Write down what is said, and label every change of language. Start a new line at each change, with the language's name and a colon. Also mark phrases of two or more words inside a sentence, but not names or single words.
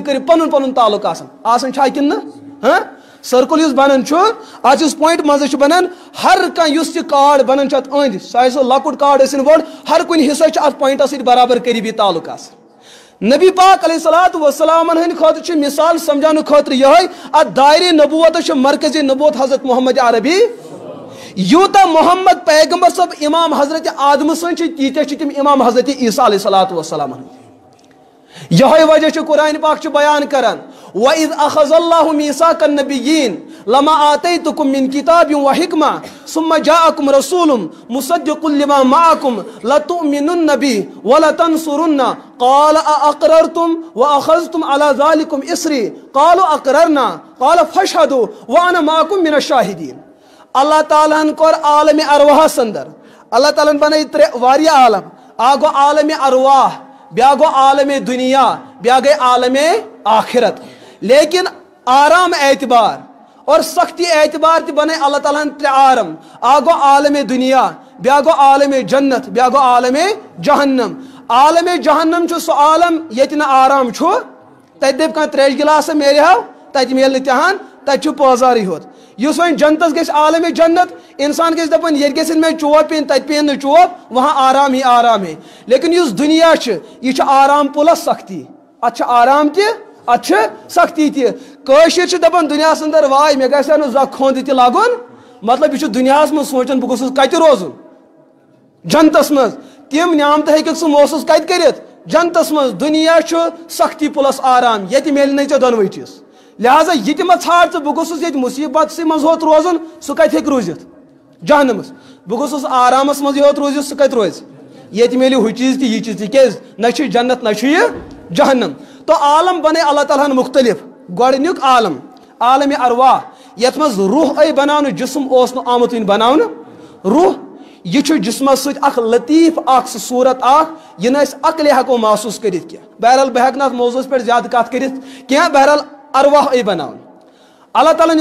Kashmiri: قریٖب پنُن پنُن تعلق آسان چھا کِنہٕ نہٕ سرکل یُس بنان چھُ اتھ یُس پویِنٹ منٛزس چھُ بنان ہر کانٛہہ یُس تہِ کارڈ بنان چھُ اتھ أنٛدۍ سُہ آسہِ سُہ لۄکُٹ کارڈ ٲسِنۍ بوٚڑ ہر کُنہِ حصس چھُ اتھ پویِنٹس سۭتۍ برابر قریٖبی تعلق آسان نبی پاک علیہ الصلوۃ والسلامن ہٕنٛدِ خٲطرٕ چھِ مثال سمجھاونہٕ خٲطرٕ یِہوٚے اتھ دایرِ نبوتس چھُ مرکزی نبوت حضرت محمد عربی یوٗتاہ محمد پیغمبر صٲب امام حضرت آدمہٕ سٕنٛدۍ چھِ تیٖتیاہ چھِ تِم امام حضرت عیسیٰ
Arabic: علیہ الصلوۃ والسلام
Kashmiri: یِہوٚے وجہ چھُ قرآن پاک چھُ بیان کران
Arabic: وَإِذْ أَخَذَ اللَّهُ مِيثَاقَ النَّبِيِّينَ لَمَا آتَيْتُكُم مِّن كِتَابٍ وَحِكْمَةٍ ثُمَّ جَاءَكُمْ رَسُولٌ مُصَدِّقٌ لِّمَا مَعَكُمْ لَتُؤْمِنُنَّ بِهِ وَلَتَنصُرُنَّهُ قَالَ أَأَقْرَرْتُمْ وَأَخَذْتُمْ عَلَىٰ ذَٰلِكُمْ إِصْرِي قَالُوا أَقْرَرْنَا قَالَ فَاشْهَدُوا وَأَنَا مَعَكُم مِّنَ الشَّاهِدِينَ
Kashmiri: اللہ تعالیٰ ہن کوٚر عالمِ ارواحس اندر اللہ تعالیٰ ہن بنٲے واریاہ عالم اکھ گوٚو عالمِ ارواح بیاکھ گوٚو عالمِ دُنیا بیاکھ گٔے عالمِ آخرت لیکن آرام اعتبار اور سختی اعتبار تہِ بنٲے اللہ تعالیٰ ہن ترٛےٚ عالم اکھ گوٚو عالمِ دُنیا بیاکھ گوٚو عالمِ جنت بیاکھ گوٚو عالمِ جہنم عالمِ جہنم چھُ سُہ عالم ییٚتہِ نہٕ آرام چھُ تتہِ دٔپۍ کانٛہہ تریشہِ گِلاسا میلہِ ہاو تتہِ میلہِ نہٕ تہِ ہن تتہِ چھُ پٲزارٕے ہوت یُس وۄنۍ جنتس گژھِ عالمِ جنت انسان گژھِ دپان ییٚتہِ گژھن مےٚ چوب پٮ۪نۍ تتہِ پیٚیَن نہٕ چوب
Urdu: وہاں آرام ہے
Kashmiri: لیکن یُس دُنیا چھُ یہِ چھُ آرام پلس سختی اتھ چھُ آرام تہِ اتھ چھِ سختی تہِ کٲشِر چھِ دپان دُنیاہس اندر واے مےٚ گژھِ ہا نہٕ زانٛہہ کھۄند تہِ لگُن مطلب یہِ چھُ دُنیاہس منٛز سونٛچان بہٕ گوٚژھُس کتہِ روزُن جنتس منٛز تِم نعمتہٕ ہیٚککھ ژٕ محسوٗس کتہِ کٔرِتھ جنتس منٛز دُنیا چھُ سختی پلس آرام ییٚتہِ میلہِ نہٕ ژےٚ دۄنوے چیٖز لہٰذا یہِ تہِ مہ ژھانڈ ژٕ بہٕ گوٚژھُس ییٚتہِ مُصیبتسٕے منٛز ہوت روزُن سُہ کتہِ ہیٚکہِ روٗزِتھ جہنمس بہٕ گوٚژھُس آرامس منٛز یوت روٗزِتھ سُہ کتہِ روزِ ییٚتہِ میلہِ ہُہ چیٖز تہِ یہِ چیٖز تِکیٛازِ نہ چھُ جنت نہ چھُ یہِ جہنم تو عالم بنے اللہ تعالیٰ ہن مختلف گۄڈنیُک عالم عالمِ ارواح یتھ منٛز روح آیہِ بناونہٕ جسم اوس نہٕ آمُت وُنہِ بناونہٕ روح یہ چھُ جسمس سۭتۍ اکھ لطیف اکھ سُہ صوٗرت اکھ یہِ نہٕ أسۍ عقلہِ ہٮ۪کو محسوٗس کٔرِتھ کینٛہہ بہرحال بہٕ ہٮ۪کہٕ نہٕ اتھ موضوٗعس پٮ۪ٹھ زیادٕ کتھ کٔرِتھ کینٛہہ بہرحال ارواح آیہِ بناونہٕ اللہ تعالیٰ ہن